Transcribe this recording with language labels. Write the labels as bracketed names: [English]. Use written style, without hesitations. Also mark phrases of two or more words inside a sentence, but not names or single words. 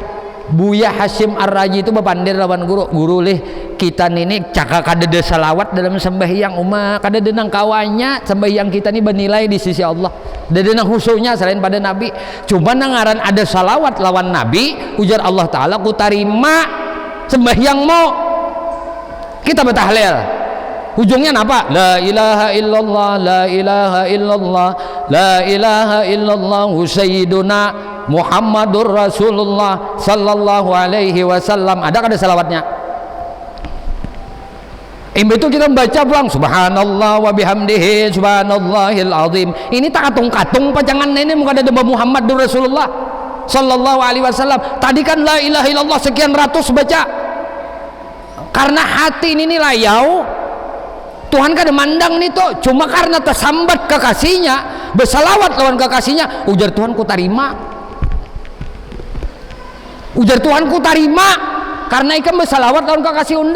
[Banjar] Buya Hashim Ar-Raji itu bapandir lawan guru leh kita ini cakak kada salawat dalam sembahyang kada nang kawannya sembahyang kita ini bernilai di sisi Allah, kada nang husunya selain pada Nabi. Cuma nangaran ada salawat lawan Nabi, ujar Allah Ta'ala ku tarima sembahyangmu. Kita bertahlil ujungnya apa? [Arabic] لا إله إلا الله، لا إله إلا الله، لا إله إلا الله سيدنا محمد رسول الله صلى الله عليه وسلم. [Banjar] Ada kada salawatnya? Itu kita membaca pulang [Arabic] سبحان الله وبحمده سبحان الله العظيم. [Banjar] Ini tak katung-katung pajangan ini muka ada [Arabic] محمد رسول الله صلى الله عليه وسلم. [Banjar] Tadi kan [Arabic] لا إله إلا الله [Banjar] sekian ratus baca. Karena hati ini layau, Tuhan kada mandang nih tuh. Cuma karena tersambat kekasihnya, bersalawat lawan kekasihnya, ujar Tuhan ku tarima. Ujar Tuhan ku tarima karena ikam bersalawat lawan kekasih unda.